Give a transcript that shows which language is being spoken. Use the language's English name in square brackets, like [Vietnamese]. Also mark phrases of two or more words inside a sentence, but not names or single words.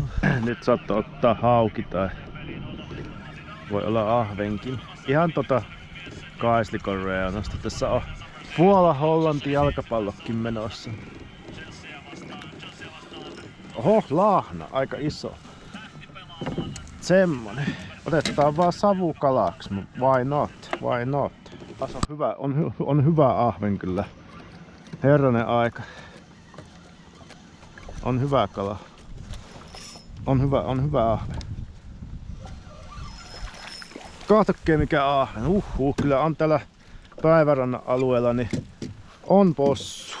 [Finnish] Nyt saattoi ottaa hauki tai voi olla ahvenkin. Ihan kaislikon reunasta. Tässä on Puola-Hollanti jalkapallokin menossa. Oho, lahna. Aika iso. Semmonen. Otetaan vaan savukalaksi. [English] Why not? Why not? [Finnish] Tässä on hyvä, on hyvä ahven kyllä. Herranen aika. On hyvä kala. On hyvä ahven. Kahtokee mikä ahven. Kyllä on täällä Päivärannan alueella niin on possu.